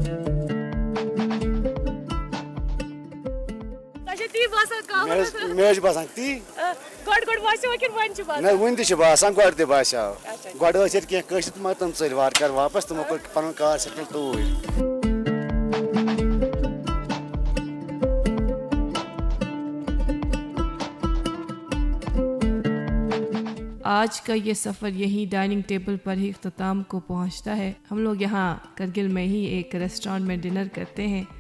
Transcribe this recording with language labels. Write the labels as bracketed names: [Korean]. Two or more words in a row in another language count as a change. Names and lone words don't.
[Kashmiri] تۄہہِ چھا تی باسان مےٚ حظ چھُ باسان تی گۄڈٕ باسیو کِنہٕ وۄنۍ چھُ باسان نہ وُنہِ تہِ چھُ باسان گۄڈٕ تہِ باسیو گۄڈٕ ٲسۍ ییٚتہِ کینٛہہ کٲشِر تہٕ مگر تِم ژٔلۍ وارٕ کارٕ واپس تِمو کوٚر پنُن کار سٮ۪ٹٕل توٗرۍ [Urdu] آج کا یہ سفر یہیں [English] dining table [Urdu] پر ہی اختتام کو پہنچتا ہے. ہم لوگ یہاں کرگل میں ہی ایک ریسٹورینٹ میں ڈنر کرتے ہیں.